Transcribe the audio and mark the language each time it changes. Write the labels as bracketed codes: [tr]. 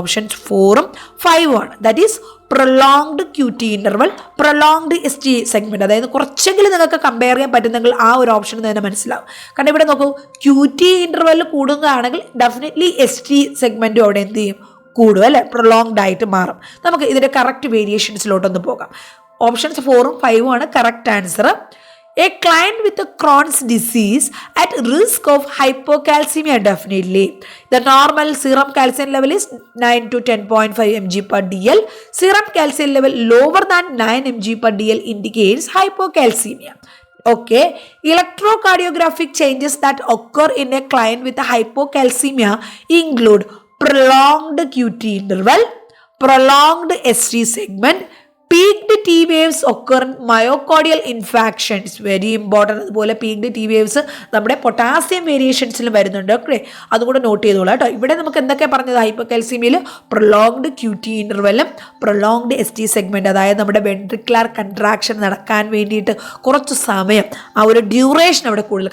[ml] Options 4ഉം 5ഉം ആണ്. [en] That is prolonged Q T interval, prolonged S T segment. [ml] അതായത് കുറച്ചെങ്കിലും നിങ്ങൾക്ക് കമ്പയർ ചെയ്യാൻ പറ്റുന്നെങ്കിൽ ആ ഒരു ഓപ്ഷൻ തന്നെ മനസ്സിലാവും. കാരണം ഇവിടെ നോക്കൂ, Q T ഇൻ്റർവെല്ലിൽ കൂടുകയാണെങ്കിൽ definitely S T സെഗ്മെൻറ്റും അവിടെ എന്ത് ചെയ്യും? കൂടും അല്ലേ, പ്രൊലോങ്ഡ് ആയിട്ട് മാറും. നമുക്ക് ഇതിൻ്റെ കറക്റ്റ് വേരിയേഷൻസിലോട്ടൊന്ന് പോകാം. ഓപ്ഷൻസ് 4ഉം 5ഉം ആണ് correct answer. [en] A client with a Crohn's disease at risk of hypocalcemia, definitely. The normal serum calcium level is 9 to 10.5 mg per dl. Serum calcium level lower than 9 mg per dl indicates hypocalcemia. Okay, electrocardiographic changes that occur in a client with a hypocalcemia include prolonged QT interval, prolonged ST segment, peaked T waves occur in myocardial infarctions, very important. [ml] അതുപോലെ peaked T waves നമ്മുടെ potassium വേരിയേഷൻസിലും വരുന്നുണ്ട്. Okay, അതുകൂടെ not ചെയ്തോളാം കേട്ടോ. ഇവിടെ നമുക്ക് എന്തൊക്കെ പറഞ്ഞത്? ഹൈപ്പോകാൽസിയമിൽ prolonged Q T ഇൻ്റർവെല്ലും prolonged S T segment, അതായത് നമ്മുടെ വെൻട്രിക്കുലർ കൺട്രാക്ഷൻ നടക്കാൻ വേണ്ടിയിട്ട് കുറച്ച് സമയം, ആ ഒരു ഡ്യൂറേഷൻ അവിടെ കൂടുതൽ.